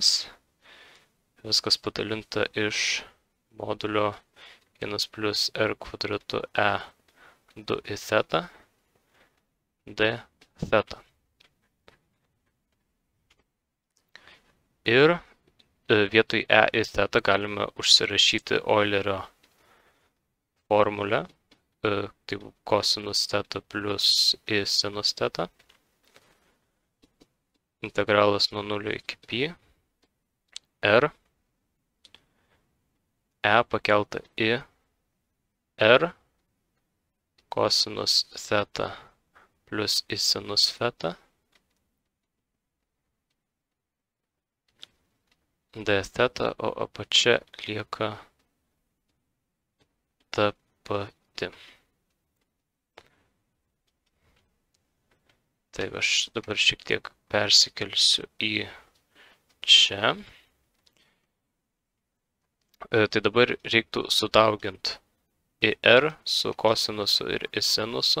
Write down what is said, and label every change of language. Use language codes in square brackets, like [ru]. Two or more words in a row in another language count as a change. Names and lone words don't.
[lt] Viskas padalinta iš modulio 1 plus R kvadratu E 2 į θ dθ. Ir vietoj E į θ galime užsirašyti Eulerio formulę, tai kosinus θ plus I sinus θ. Integralas nuo 0 iki pi. R. E pakelta į R kosinus θ plus I sinus θ dθ, o apačia lieka ta pati. Taip, aš dabar šiek tiek persikelsiu į čia. Tai dabar reiktų sudauginti į R su kosinusu ir į sinusu.